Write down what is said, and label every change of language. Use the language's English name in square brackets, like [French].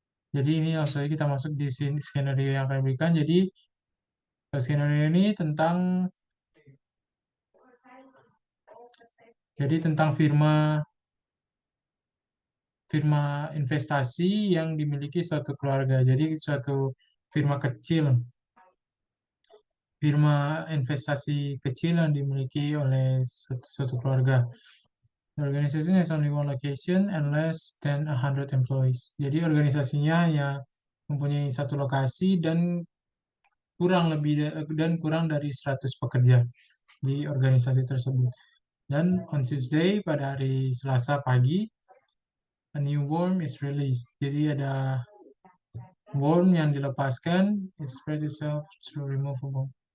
[Indonesian] Jadi ini langsung saja kita masuk di skenario yang akan diberikan. Jadi skenario ini tentang firma firma investasi yang dimiliki suatu keluarga. Jadi suatu firma kecil, firma investasi kecil yang dimiliki oleh suatu keluarga. [English] The organization has only one location and less than 100 employees. [Indonesian] Jadi organisasinya hanya mempunyai satu lokasi dan kurang dari 100 pekerja di organisasi tersebut. [English] Dan on Tuesday, [Indonesian] pada hari Selasa pagi, [English] a new worm is released. [Indonesian] Jadi ada worm yang dilepaskan, [English] it spread itself through removable.